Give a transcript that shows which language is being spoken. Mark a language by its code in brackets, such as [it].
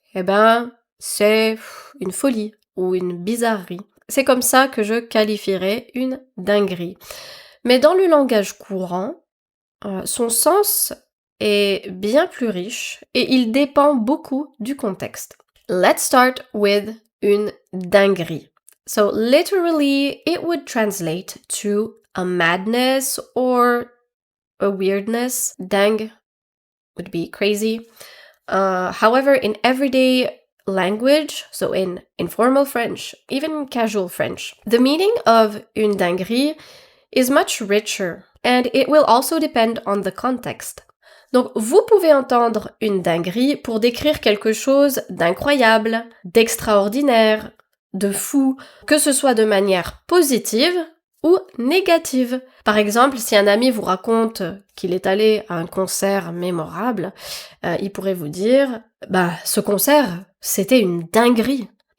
[fr] Eh ben, c'est une folie ou une bizarrerie. C'est comme ça que je qualifierais une dinguerie. Mais dans le langage courant, son sens est bien plus riche et il dépend beaucoup du contexte. [en] Let's start with une dinguerie. So literally, it would translate to a madness or a weirdness. Dingue would be crazy. However, in everyday language, so in informal French, even casual French, the meaning of une dinguerie is much richer and it will also depend on the context. [fr] Donc, vous pouvez entendre une dinguerie pour décrire quelque chose d'incroyable, d'extraordinaire, de fou, que ce soit de manière positive ou négative. Par exemple, si un ami vous raconte qu'il est allé à un concert mémorable, il pourrait vous dire « ce concert, c'était une dinguerie ».